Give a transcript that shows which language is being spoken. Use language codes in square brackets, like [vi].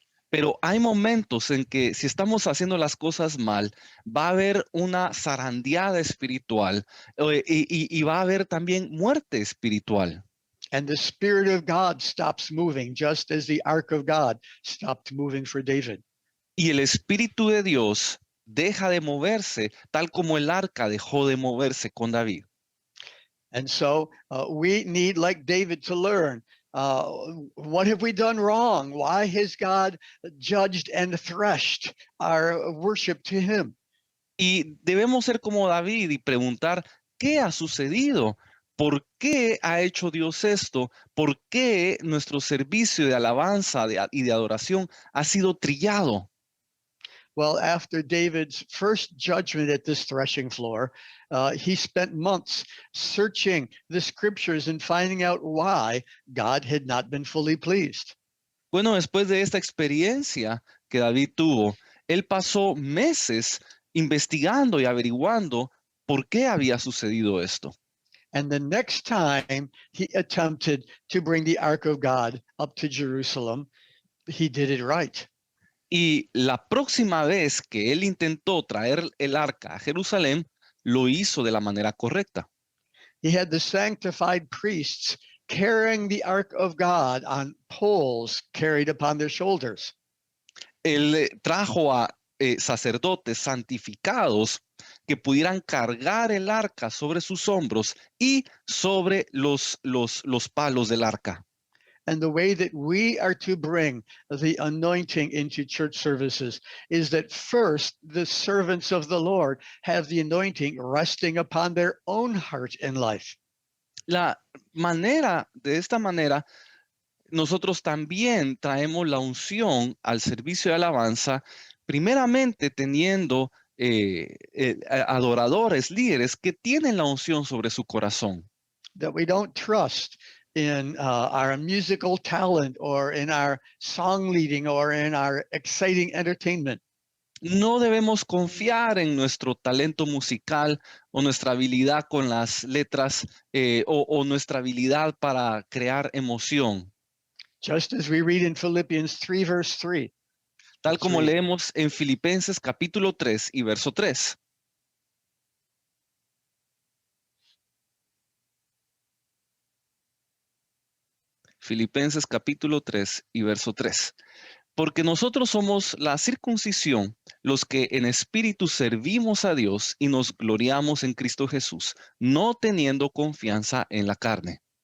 [es] Pero hay momentos en que si estamos haciendo las cosas mal, va a haber una zarandeada espiritual y va a haber también muerte espiritual. [en] And the Spirit of God stops moving, just as the Ark of God stopped moving for David. [es] Y el Espíritu de Dios deja de moverse, tal como el arca dejó de moverse con David. [en] And so we need, like David, to learn what have we done wrong? Why has God judged and threshed our worship to him? [es] Y debemos ser como David y preguntar, ¿qué ha sucedido? ¿Por qué ha hecho Dios esto? ¿Por qué nuestro servicio de alabanza y de adoración ha sido trillado? [en] Well, after David's first judgment at this threshing floor, he spent months searching the scriptures and finding out why God had not been fully pleased. [es] Bueno, después de esta experiencia que David tuvo, él pasó meses investigando y averiguando por qué había sucedido esto. [en] And the next time he attempted to bring the ark of God up to Jerusalem, he did it right. [es] Y la próxima vez que él intentó traer el arca a Jerusalén, lo hizo de la manera correcta. [en] He had the sanctified priests carrying the ark of God on poles carried upon their shoulders. [es] Él trajo a sacerdotes santificados que pudieran cargar el arca sobre sus hombros y sobre los palos del arca. [en] And the way that we are to bring the anointing into church services is that first the servants of the Lord have the anointing resting upon their own heart and life. [es] De esta manera, nosotros también traemos la unción al servicio de alabanza, primeramente teniendo adoradores, líderes que tienen la unción sobre su corazón. [en] That we don't trust in our musical talent or in our song leading or in our exciting entertainment. [es] No debemos confiar en nuestro talento musical o nuestra habilidad con las letras o nuestra habilidad para crear emoción. [en] Just as we read in Philippians 3, verse 3. [es] Tal como [en] Let's read. [es] leemos en Filipenses capítulo 3 y verso 3. Filipenses capítulo 3 y verso 3. Porque nosotros somos la circuncisión, los que en espíritu servimos a Dios y nos gloriamos en Cristo Jesús, no teniendo confianza en la carne.